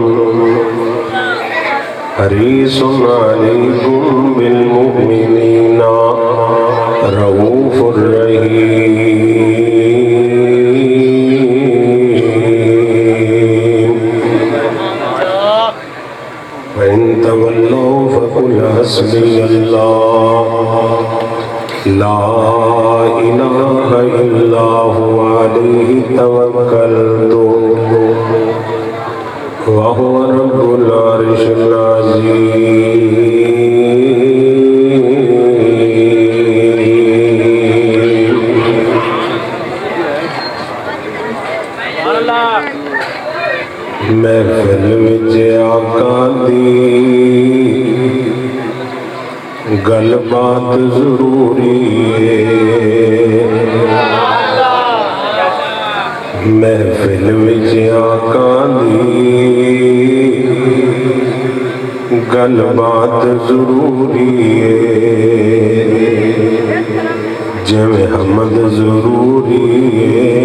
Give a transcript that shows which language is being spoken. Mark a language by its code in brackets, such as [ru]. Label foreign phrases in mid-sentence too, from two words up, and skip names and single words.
[ar] حريص عليكم بالمؤمنين رؤوف رحيم وإن تولوا فقل حسبي الله لا إله إلا هو عليه توكلت وهو رب العرش العظيم [pa] محفل وچ آقا دی گل بات ضروری ہے محفل وچ آقا دی گل بات ضروری ہے جویں حمد ضروری ہے